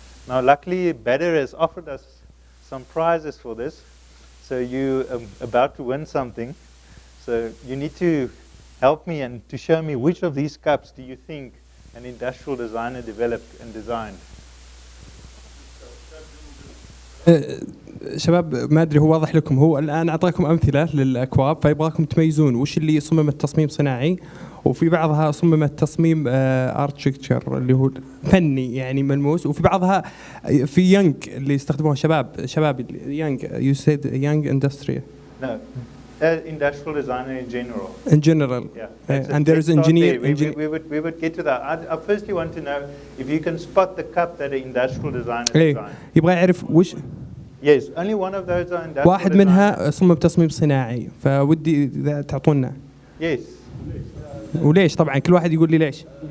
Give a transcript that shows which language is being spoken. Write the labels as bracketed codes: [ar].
[en] Now, luckily, Baader has offered us some prizes for this. So you are about to win something. So you need to help me and to show me which of these cups do you think an industrial designer developed and designed. [ar] شباب ما ادري هو واضح لكم، هو الان اعطاكم امثله للاكواب فيبغاكم تميزون وش اللي صممت تصميم صناعي وفي بعضها صممت تصميم اركتكتشر اللي هو فني يعني ملموس، وفي بعضها في يانج اللي يستخدموها شباب يانج [en] you said young industry. No, industrial designer in general. In general. Yeah. And there is engineer. We would get to that. I firstly want to know if you can spot the cup that an industrial designer designed. [ar] يبغى يعرف وش. [en] Yes, only one of those are industrial. [ar] واحد منها صمم تصميم صناعي، فودي إذا تعطونا. [en] Yes. [ar] وليش طبعا كل واحد يقول لي ليش.